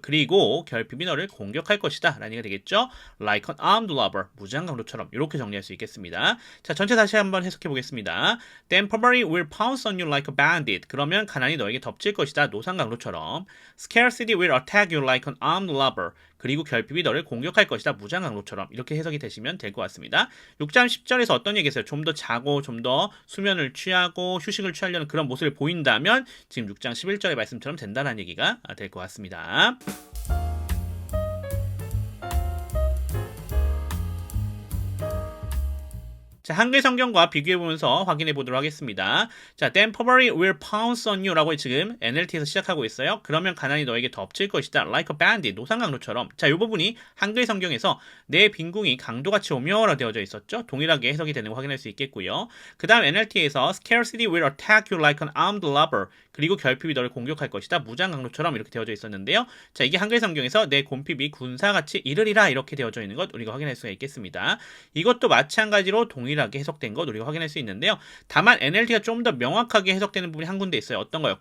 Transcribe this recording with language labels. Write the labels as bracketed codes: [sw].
[ko] 그리고 결핍이 너를 공격할 것이다 라는 얘기가 되겠죠. [en] Like an armed robber. [ko] 무장 강도처럼 이렇게 정리할 수 있겠습니다. 자, 전체 다시 한번 해석해 보겠습니다. [en] Then poverty will pounce on you like a bandit. [ko] 그러면 가난이 너에게 덮칠 것이다. 노상 강도처럼. [en] Scarcity will attack you like an armed robber. [ko] 그리고 결핍이 너를 공격할 것이다. 무장 강도처럼 이렇게 해석이 되시면 될 것 같습니다. 6장 10절에서 어떤 얘기했어요? 좀 더 자고 좀 더 수면을 취하고 휴식을 취하려는 그런 모습을 보인다면 지금 6장 11절의 말씀처럼 된다는 얘기가 될 것 같습니다. 자, 한글 성경과 비교해보면서 확인해 보도록 하겠습니다. 자, [en] then poverty will pounce on you [ko] 라고 지금 NLT에서 시작하고 있어요. 그러면 가난이 너에게 덮칠 것이다. [en] Like a bandit, [ko] 노상 강도처럼. 자, 이 부분이 한글 성경에서 내 빈궁이 강도같이 오며 라고 되어져 있었죠. 동일하게 해석이 되는 거 확인할 수 있겠고요. 그 다음 NLT에서 [en] scarcity will attack you like an armed robber. [ko] 그리고 결핍이 너를 공격할 것이다. 무장 강도처럼 이렇게 되어져 있었는데요. 자, 이게 한글 성경에서 내 곰핍이 군사같이 이르리라 이렇게 되어져 있는 것 우리가 확인할 수가 있겠습니다. 이것도 마찬가지로 동일하게 해석된 것 우리가 확인할 수 있는데요. 다만 NLT가 좀 더 명확하게 해석되는 부분이 한 군데 있어요. 어떤 거요?